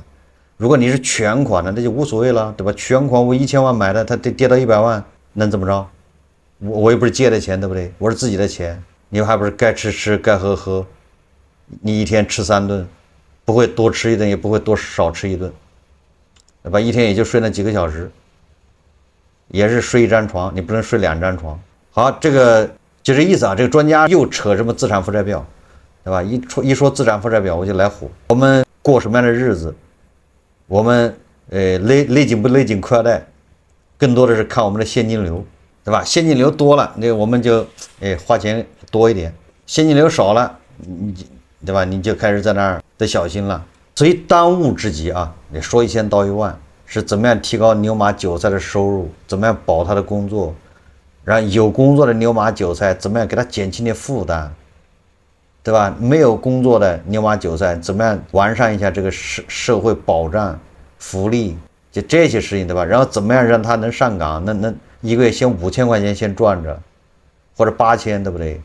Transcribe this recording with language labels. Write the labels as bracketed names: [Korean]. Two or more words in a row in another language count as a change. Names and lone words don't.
[Chinese] 如果你是全款的，那就無所謂了，对吧？全款我1000萬買的，它跌到100萬，能怎麼着？我又不是借的錢，對不对？我是自己的錢，你還不是該吃吃，該喝喝。你一天吃3頓，不會多吃一頓，也不會多少吃一頓，對吧？一天也就睡那幾個小時。也是睡1張床，你不能睡2張床。好，這個就這意思啊。這個專家又扯什麼資產負債表，對吧？一說資產負債表，我就來火。我們過什麼樣的日子，我們勒緊不勒緊褲腰帶，更多的是看我们的现金流，对吧？现金流多了，那我们就花钱多一点；现金流少了，对吧？你就開始在那兒得小心了。所以當務之急啊，你說一千道一萬，是怎麼樣提高牛馬韭菜的收入，怎麼樣保他的工作，然後有工作的牛馬韭菜怎麼樣給他減輕點負擔，對吧？沒有工作的牛馬韭菜怎麼樣完善一下這個社會保障福利，就這些事情，對吧？然後怎麼樣讓他能上崗，能一個月先5000塊錢先賺着，或者8000，對不對？